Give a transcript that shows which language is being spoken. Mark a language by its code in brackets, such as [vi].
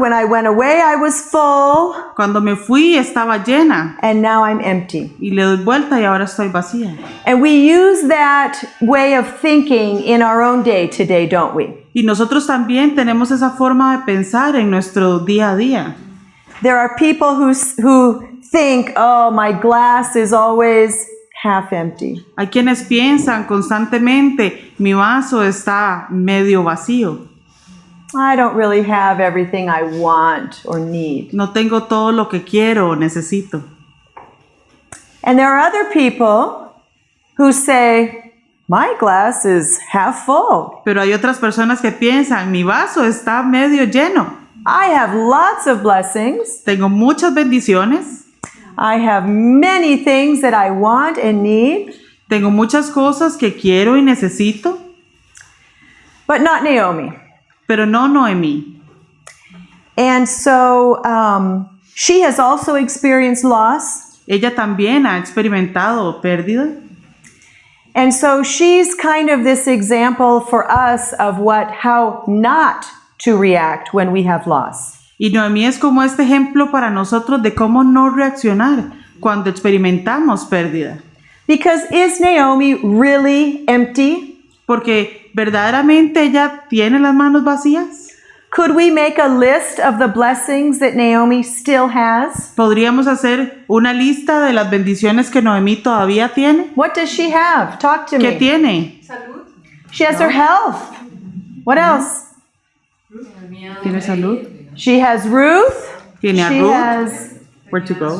[en] When I went away, I was full. [es] Cuando me fui estaba llena. [en] And now I'm empty. [es] Y le doy vuelta y ahora estoy vacía. [en] And we use that way of thinking in our own day today, don't we? [es] Y nosotros también tenemos esa forma de pensar en nuestro día a día. [en] There are people who think, oh, my glass is always half empty. [es] Hay quienes piensan constantemente, mi vaso está medio vacío. [en] I don't really have everything I want or need. [es] No tengo todo lo que quiero o necesito. [en] And there are other people who say, my glass is half full. [es] Pero hay otras personas que piensan, mi vaso está medio lleno. [en] I have lots of blessings. [es] Tengo muchas bendiciones. [en] I have many things that I want and need. [es] Tengo muchas cosas que quiero y necesito. [en] But not Naomi. [es] Pero no Noemí. [en] And so she has also experienced loss. [es] Ella también ha experimentado pérdida. [en] And so she's kind of this example for us of how not to react when we have loss. [es] Y Noemí es como este ejemplo para nosotros de cómo no reaccionar cuando experimentamos pérdida. [en] Because is Naomi really empty? [es] Porque verdaderamente ella tiene las manos vacías. [en] Could we make a list of the blessings that Naomi still has? [es] ¿Podríamos hacer una lista de las bendiciones que Noemí todavía tiene? [en] What does she have? Talk to [es] ¿Qué [en] me. [es] tiene? [en] She has her health. What else? [es] ¿Tiene salud? [en] She has Ruth. [es] ¿Tiene a [en] She [es] Ruth? [en] has Where to go?